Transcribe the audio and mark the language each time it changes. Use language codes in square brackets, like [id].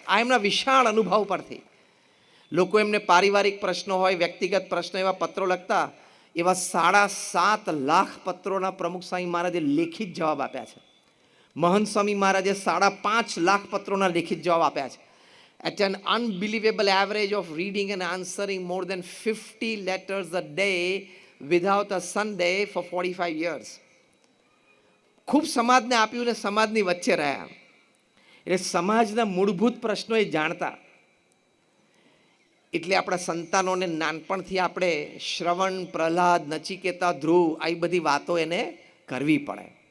[gu] આ એમના વિશાળ અનુભવ પરથી. લોકો એમને પારિવારિક પ્રશ્નો હોય, વ્યક્તિગત પ્રશ્નો, એવા પત્રો લખતા. એવા 7.5 લાખ પત્રોના પ્રમુખ સ્વામી મહારાજે લેખિત જવાબ આપ્યા છે. મહંત સ્વામી મહારાજે 5.5 લાખ પત્રોના લેખિત જવાબ આપ્યા છે. [en] At an unbelievable average of reading and answering more than 50 letters a day without a Sunday for 45 years. [gu] ખૂબ સમાજને આપ્યું ને સમાજની વચ્ચે રહ્યા. એટલે સમાજના મૂળભૂત પ્રશ્નો એ જાણતા. એટલે આપણા સંતાનોને નાનપણથી આપણે શ્રવણ, પ્રહલાદ, નચિકેતા, ધ્રુવ, આવી બધી વાતો એને કરવી પડે.